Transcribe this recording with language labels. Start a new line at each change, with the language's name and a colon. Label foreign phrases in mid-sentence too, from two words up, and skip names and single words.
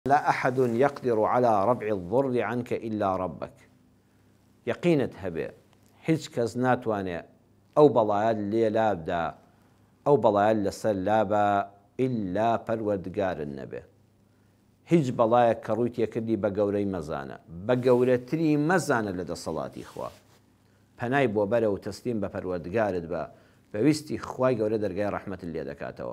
Arabic: لا أحد يقدر على رفع الضر عنك إلا ربك.
Central Kurdish: يقينت هبه هیچ کەس ناتوانێت ئەو بەڵایە لێ لابدا ئەو بەڵایە لەسەر لابە ئیلا پەروەردگارت نەبێ. هیچ بەڵایەک کە ڕووی تێکردی بە گەورەی مەزانە، بە گەورەتری مەزانە لە دەسەڵاتی خوا. پەنای بۆ بەرە و تەسلیم بە پەروەردگارت بە، بەویستی خوای گەورە دەرگای ڕەحمەتت لێ دەکاتەوە.